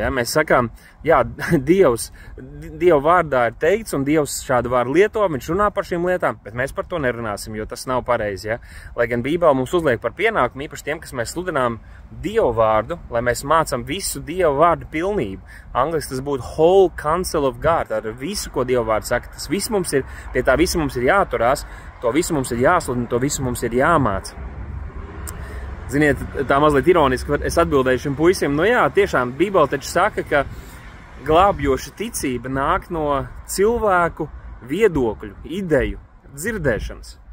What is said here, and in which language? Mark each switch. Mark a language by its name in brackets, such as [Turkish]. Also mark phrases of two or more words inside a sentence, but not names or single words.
[Latvian] Mēs sakām, jā, Dieva vārdā ir teikts un Dievs šādu vārdu lieto, viņš runā par šīm lietām, bet mēs par to nerunāsim, jo tas nav pareizi. Ja? Lai gan Bībele mums uzliek par pienākumu, īpaši tiem, kas mēs sludinām Dieva vārdu, lai mēs mācām visu Dieva vārdu pilnību. Angliski tas būtu [English] whole counsel of God, [Latvian] ar visu, ko Dieva vārds saka. Tas viss mums ir, pie tā visu mums ir jāturās, to visu mums ir jāsludina, to visu mums ir jāmāca. Ziniet, tā mazliet ironiski, es atbildēju šim puisim, jā, tiešām Bībele taču saka, ka glābjoša ticība nāk no cilvēku viedokļu, ideju, dzirdēšanas.